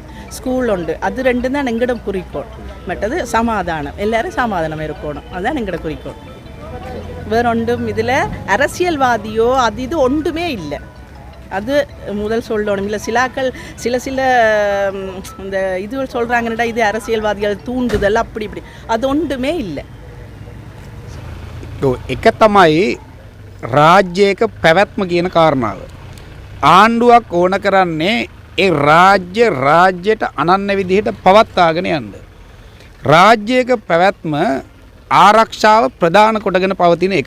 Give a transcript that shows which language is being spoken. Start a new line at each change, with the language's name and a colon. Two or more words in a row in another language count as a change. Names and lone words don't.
Tamil: ஸ்கூல் உண்டு, அது 2 தான் எங்களோட குறிக்கோள். மற்றது சமாதானம், எல்லோரும் சமாதானம் இருக்கணும், அதுதான் எங்களோட குறிக்கோள். வேற ஒன்றும் இதில் அரசியல்வாதியோ இது ஒன்றுமே இல்லை. அது முதல் சொல்லணும். இல்லை சிலாக்கள் சில இந்த இது சொல்கிறாங்கடா இது அரசியல்வாதிகள் தூண்டுதல் அப்படி இப்படி அது ஒன்றுமே இல்லை.
Sinhala: එක තමයි රාජ්‍යයක පැවැත්ම කියන කාරණාව. ආණ්ඩුවක් ඕන කරන්නේ ඒ රාජ්‍යයට අනන්‍ය විදිහට පවත්වාගෙන යන්න. රාජ්‍යයක පැවැත්ම ආරක්ෂාව ප්‍රධාන කොටගෙන පවතින එකක්.